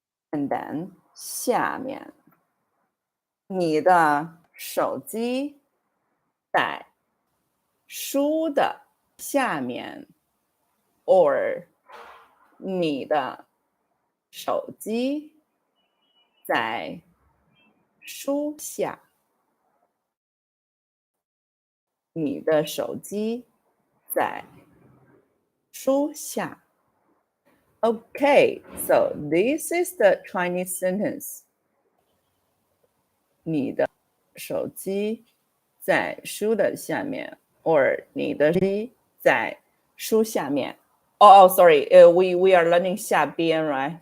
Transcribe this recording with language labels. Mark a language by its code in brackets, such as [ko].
[en] And then [zh] 下面，你的手机在书的下面 or 你的手机在书下，你的手机在书下。 [en] Okay, so this is the Chinese sentence. [zh] 你的手机在书的下面 or 你的手机在书下面。 [en] sorry, we are learning 下边 right?